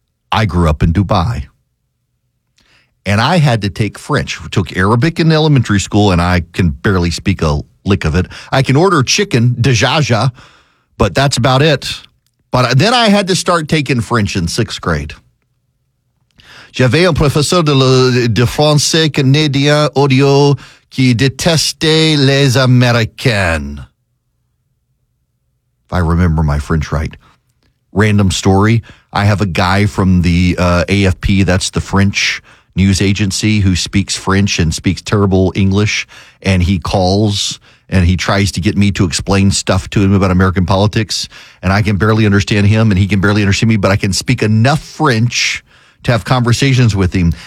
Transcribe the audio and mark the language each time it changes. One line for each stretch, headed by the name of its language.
English: I grew up in Dubai. And I had to take French. We took Arabic in elementary school, and I can barely speak a lick of it. I can order chicken, dejaja, but that's about it. But then I had to start taking French in sixth grade.
French: J'avais un professeur de français canadien audio qui détestait les Américains.
English: If I remember my French right. Random story. I have a guy from the AFP, that's the French news agency, who speaks French and speaks terrible English, and he calls and he tries to get me to explain stuff to him about American politics, and I can barely understand him and he can barely understand me, but I can speak enough French to have conversations with him.